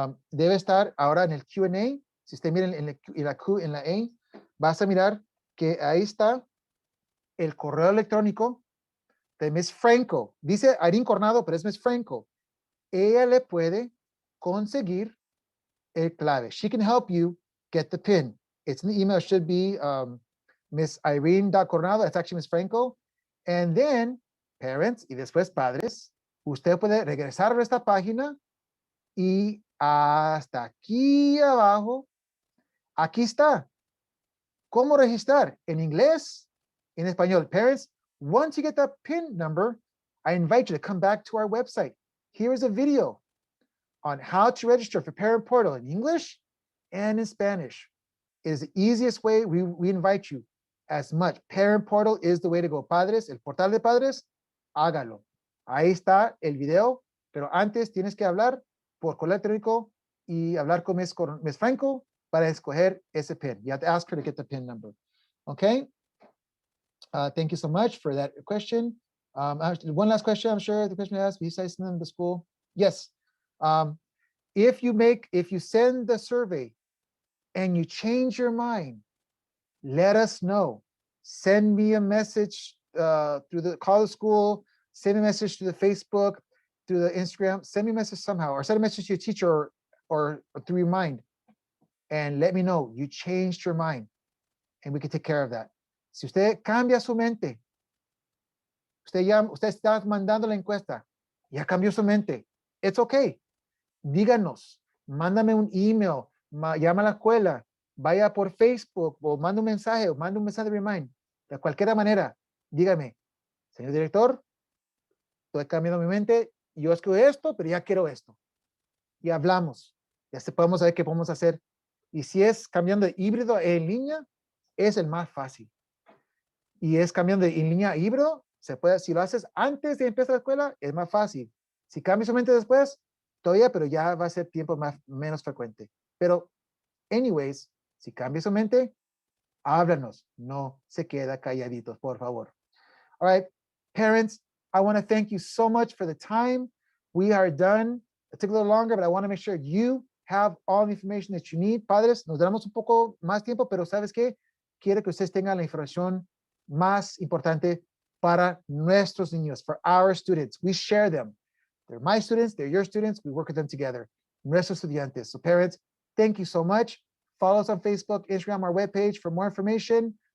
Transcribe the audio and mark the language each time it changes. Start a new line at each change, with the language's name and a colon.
Spanish: Debe estar ahora en el Q&A. Si usted mira en la Q, en la A, vas a mirar que ahí está el correo electrónico de Miss Franco. Dice Irene Coronado, pero es Miss Franco. Ella le puede conseguir el clave.
English: She can help you get the PIN. It's in the email. It should be Miss Irene.Coronado. That's actually Miss Franco. And then, parents,
Spanish: y después padres, usted puede regresar a esta página y hasta aquí abajo, aquí está. ¿Cómo registrar? En inglés, en español.
English: Parents, once you get that PIN number, I invite you to come back to our website. Here is a video on how to register for Parent Portal in English and in Spanish. It is the easiest way. We invite you as much. Parent Portal is the way to go.
Spanish: Padres, el portal de padres, hágalo. Ahí está el video, pero antes tienes que hablar por correo electrónico y hablar con Miss Franco para escoger ese PIN.
English: You have to ask her to get the PIN number. Okay? Thank you so much for that question. One last question, I'm sure the question asked, besides sending them to school. Yes. If you send the survey and you change your mind, let us know. Send me a message call the school, send me a message through the Facebook, through the Instagram, send me a message somehow, or send a message to your teacher or through your mind, and let me know you changed your mind, and we can take care of that.
Spanish: Si usted cambia su mente, usted está mandando la encuesta, ya cambió su mente,
English: it's okay.
Spanish: Díganos, mándame un email, llama a la escuela, vaya por Facebook, o manda un mensaje, o manda un mensaje de remind. De cualquier manera, dígame, señor director, estoy cambiando mi mente, yo escribo esto, pero ya quiero esto. Y hablamos, ya podemos saber qué podemos hacer. Y si es cambiando de híbrido en línea, es el más fácil. Y es cambiando de en línea a híbrido, se puede, si lo haces antes de empezar la escuela, es más fácil. Si cambias su mente después, todavía, pero ya va a ser tiempo menos frecuente. Pero, anyways, si cambias su mente, háblanos, no se queda calladitos, por favor.
English: All right, parents, I want to thank you so much for the time. We are done. It took a little longer, but I want to make sure you have all the information that you need.
Spanish: Padres, nos damos un poco más tiempo, pero ¿sabes qué? Quiero que ustedes tengan la información más importante para nuestros niños,
English: for our students. We share them. They're my students, they're your students, we work with them together.
Spanish: Nuestros estudiantes.
English: So parents, thank you so much. Follow us on Facebook, Instagram, our webpage for more information.